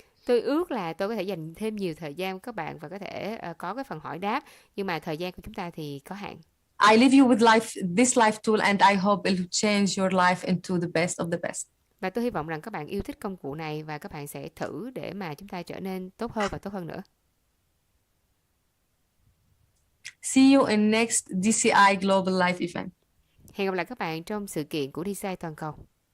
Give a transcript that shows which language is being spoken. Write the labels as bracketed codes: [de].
[vi] Tôi ước là tôi có thể dành thêm nhiều thời gian với các bạn và có thể có cái phần hỏi đáp, nhưng mà thời gian của chúng ta thì có hạn. [en] I leave you with this life tool, and I hope it will change your life into the best of the best. [vi] Và tôi hy vọng rằng các bạn yêu thích công cụ này và các bạn sẽ thử để mà chúng ta trở nên tốt hơn và tốt hơn nữa. [en] See you in next DCI Global Life event. [vi] Hẹn gặp lại các bạn trong sự kiện của DCI toàn cầu.